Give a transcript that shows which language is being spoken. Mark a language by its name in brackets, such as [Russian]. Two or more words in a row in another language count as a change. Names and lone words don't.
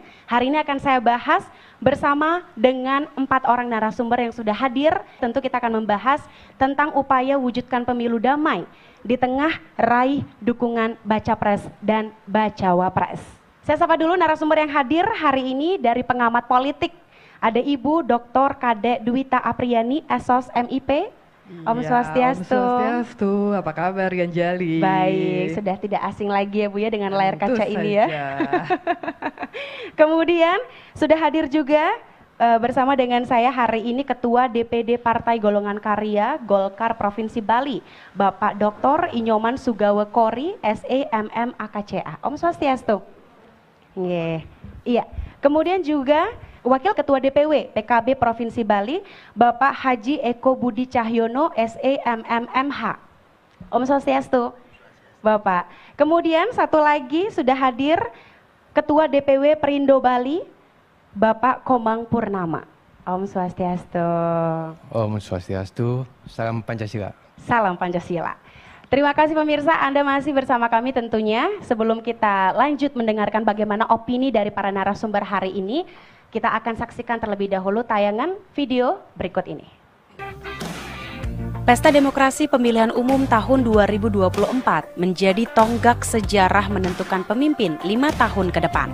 [Indonesian] Hari ini akan saya bahas bersama dengan 4 orang narasumber yang sudah hadir. Tentu kita akan membahas tentang upaya wujudkan pemilu damai di tengah raih dukungan baca pres dan bacawa pres. Saya sapa dulu narasumber yang hadir hari ini dari pengamat politik. Ada Ibu Dr. Kade Dwita Apriani, Esos MIP. Om Swastiastu. Om Swastiastu, apa kabar Ganjali? Baik, sudah tidak asing lagi ya Bu ya dengan layar kaca ini ya. Kemudian sudah hadir juga bersama dengan saya hari ini Ketua DPD Partai Golongan Karya Golkar Provinsi Bali, Bapak Dr. Inyoman Sugawe Kori, SEMM AKCA. Om Swastiastu. Iya. Kemudian juga Wakil Ketua DPW PKB Provinsi Bali, Bapak Haji Eko Budi Cahyono, SEMMMH. Om Swastiastu, Bapak. Kemudian satu lagi sudah hadir Ketua DPW Perindo Bali, Bapak Komang Purnama. Om Swastiastu. Om Swastiastu, salam Pancasila. Salam Pancasila. Terima kasih pemirsa, Anda masih bersama kami tentunya. Sebelum kita lanjut mendengarkan bagaimana opini dari para narasumber hari ini, kita akan saksikan terlebih dahulu tayangan video berikut ini. Pesta Demokrasi Pemilihan Umum tahun 2024 menjadi tonggak sejarah menentukan pemimpin 5 tahun ke depan.